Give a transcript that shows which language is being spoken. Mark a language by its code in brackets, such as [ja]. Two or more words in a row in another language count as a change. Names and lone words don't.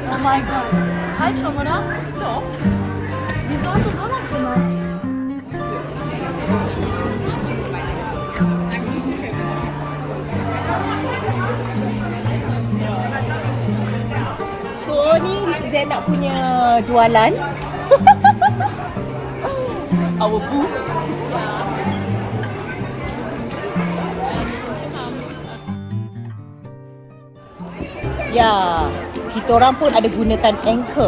[en] Oh my god. [de] Falsch rum, oder? Doch. Wieso hast du so lang gemacht? [ms] So ni Zainab punya jualan. [en] Our booth. [ms] Ya, kita orang pun ada gunakan anchor.